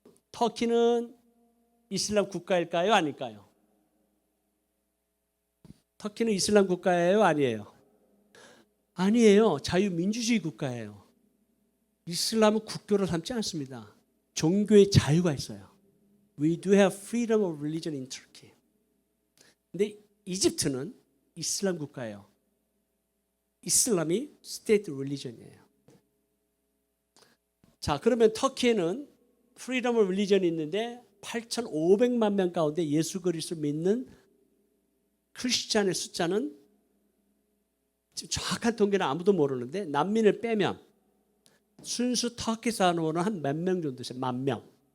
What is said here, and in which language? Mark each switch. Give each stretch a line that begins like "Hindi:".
Korean: 터키는 이슬람 국가일까요? 아닐까요? 터키는 이슬람 국가예요? 아니에요? 아니에요. 자유민주주의 국가예요. 이슬람은 국교를 삼지 않습니다. 종교의 자유가 있어요.
English: We do have freedom of religion in Turkey.
Korean: 근데 이집트는 이슬람 국가예요. 이슬람이 state religion이에요. 자, 그러면 터키에는
English: freedom of religion
Korean: 이 있는데 8,500만 명 가운데 예수 그리스도 믿는 크리스찬의 숫자는 지금 정확한 통계는 아무도 모르는데 난민을 빼면 순수 터키 사람으로는 한 몇 명 정도 있어요. 10,000명.